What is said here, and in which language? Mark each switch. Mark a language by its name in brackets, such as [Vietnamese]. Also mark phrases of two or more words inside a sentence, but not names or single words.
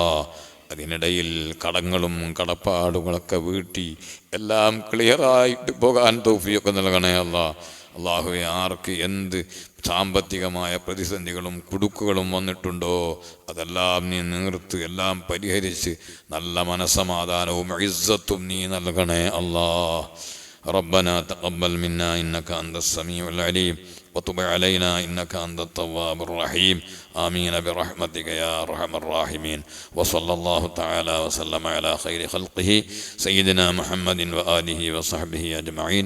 [Malayalam] അതിനിടയിൽ കടങ്ങളും കടപ്പാടുകളൊക്കെ വീട്ടി എല്ലാം ക്ലിയറായിട്ട് പോകാൻ തൗഫീഖ് നൽകണേ അല്ലാ. അള്ളാഹുവെ, ആർക്ക് എന്ത് സാമ്പത്തികമായ പ്രതിസന്ധികളും കുടുക്കുകളും വന്നിട്ടുണ്ടോ അതെല്ലാം നീ നിർത്ത്, എല്ലാം പരിഹരിച്ച് നല്ല മനസ്സമാധാനവും ഇസ്സത്തും നീ നൽകണേ അല്ലാ. [Arabic] ربنا تقبل منا إنك أنت السميع العليم وتب علينا إنك أنت التواب الرحيم آمين برحمتك يا أرحم الراحمين. وصلى الله تعالى وسلم على خير خلقه سيدنا محمد وآله وصحبه أجمعين.